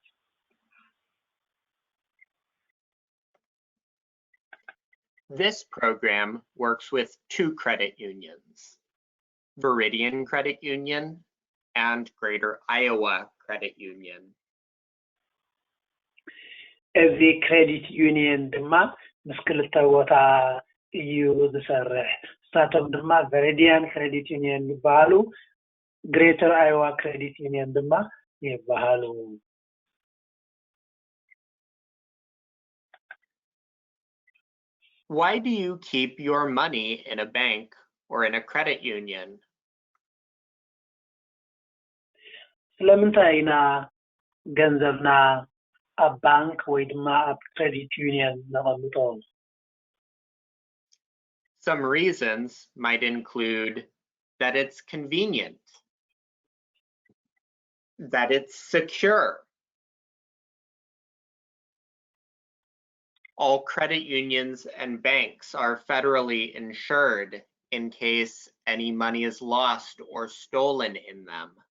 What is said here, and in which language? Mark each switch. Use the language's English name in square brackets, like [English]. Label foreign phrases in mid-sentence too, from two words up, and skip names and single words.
[English] This program works with two credit unions, Viridian Credit Union and Greater Iowa Credit Union. [Tigrinya] እዚ ክሬዲት ዩኒየን ድማ ምስ ክልተ ቦታ እዩ ዝሰርሕ ንሳቶም ድማ ቨሪዲያን ክሬዲት ዩኒየን ይበሃሉ ግሬተር አይዋ ክሬዲት ዩኒየን ድማ ይበሃሉ [English] Why do you keep your money in a bank or in a credit union? [Tigrinya] ስለምንታይ ኢና ገንዘብና ኣብ ባንክ ወይ ድማ ኣብ ክሬዲት ዩኒየን ነቐምጦ [English] Some reasons might include that it's convenient, that it's secure. All credit unions and banks are federally insured in case any money is lost or stolen in them.